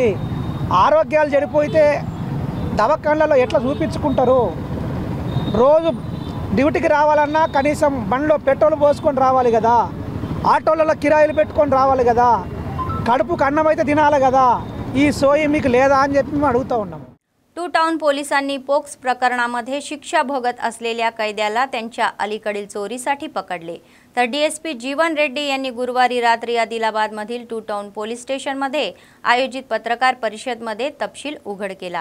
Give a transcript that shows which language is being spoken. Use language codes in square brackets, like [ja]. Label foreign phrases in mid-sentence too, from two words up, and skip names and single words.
[te] ఆరోగ్యాలు చెడిపోతే దవాఖానలలో ఎట్లా చూపించుకుంటారు? రోజు డ్యూటీకి రావాలన్నా కనీసం బండ్లో పెట్రోల్ పోసుకొని రావాలి కదా, ఆటోలలో కిరాయిలు పెట్టుకొని రావాలి కదా, కడుపుకు అన్నం అయితే తినాలి కదా। ఈ సోయి మీకు లేదా అని చెప్పి మేము అడుగుతూ ఉన్నాము। [mr] टू टाउन पोलिसांनी पोक्स प्रकरणामध्ये शिक्षा भोगत असलेल्या कैद्याला त्यांच्या अलीकडील चोरीसाठी पकडले, तर DSP जीवन रेड्डी यांनी गुरुवारी रात्री आदिलाबादमधील 2 टाउन पोलीस स्टेशनमध्ये आयोजित पत्रकार परिषदेमध्ये तपशील उघड केला।